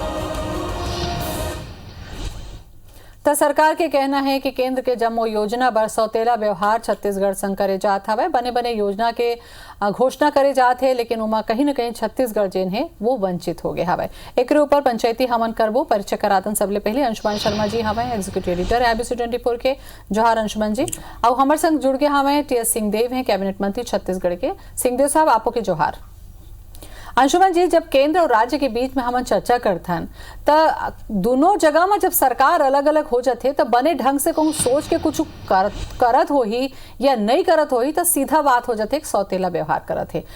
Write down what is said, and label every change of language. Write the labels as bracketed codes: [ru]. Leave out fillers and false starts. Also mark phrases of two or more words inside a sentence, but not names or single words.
[hne] तो सरकार के कहना है कि केंद्र के जम्मू योजना बर सौतेला व्यवहार छत्तीसगढ़ संग करे जात हवे। बने योजना के घोषणा करे जात है, लेकिन उमा कहीं न कहीं छत्तीसगढ़ जेन है वो वंचित हो गए हवे। एक ऊपर पंचायती हमन करबो। परिचय करातन सबले पहले अंशुमान शर्मा जी हवे, [en] executive editor [hne] IBC 24 के। जोहार अंशुमान जी। और हमारे संग जुड़ गए हवे TS सिंहदेव हैं, कैबिनेट मंत्री छत्तीसगढ़ के। सिंहदेव साहब, आपो के जोहार। अंशुमन जी, जब केंद्र और राज्य के बीच में हम चर्चा करथन तो दोनों जगह में जब सरकार अलग अलग हो जाते तो बने ढंग से कहूँ सोच के कुछ करत हो ही या नहीं करत हो ही तो सीधा बात हो जाते सौतेला व्यवहार करत है।